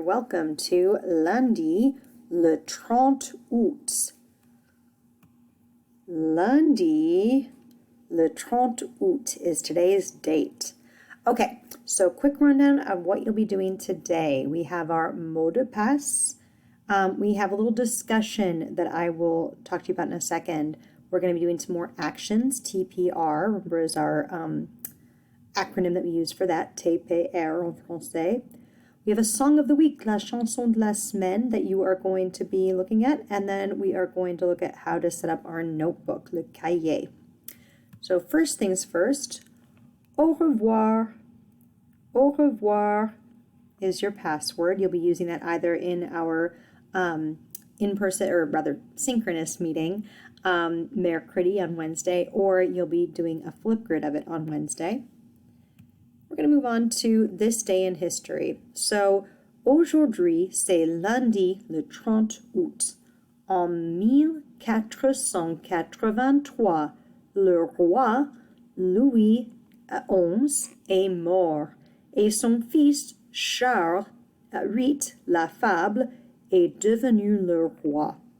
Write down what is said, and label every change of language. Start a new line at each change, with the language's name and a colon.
English: Welcome to
French: lundi, le 30 août. Lundi, le 30 août
English: is today's date. Okay, so quick rundown of what you'll be doing today. We have our mot de passe. We have a little discussion that I will talk to you about in a second. We're going to be doing some more actions. TPR, remember, is our acronym that we use for that, TPR
French: en français.
English: We have a song of the week,
French: la chanson de la semaine,
English: that you are going to be looking at, and then we are going to look at how to set up our notebook, le cahier. So first things first, au revoir. Au revoir is your password. You'll be using that either in our in-person, or rather synchronous meeting, mercredi on Wednesday, or you'll be doing a Flipgrid of it on Wednesday. We're going to move on to this day in history.
French: So, aujourd'hui, c'est lundi le 30 août. En 1483, le roi Louis XI est mort et son fils Charles VIII l'Affable est devenu le roi.